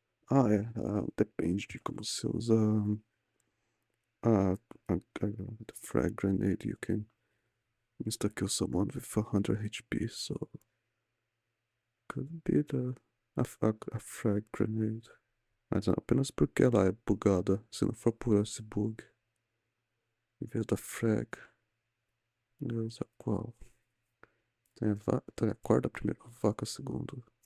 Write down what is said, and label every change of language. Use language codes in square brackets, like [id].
[pt] Ah, é. Depende de como você usa [en] the frag grenade. You can insta-kill someone with 100 HP, so could be a frag grenade. [pt] Mas apenas porque ela é bugada. Se não for por esse bug, em vez da frag, eu uso qual? Tem a corda primeiro, a vaca segundo.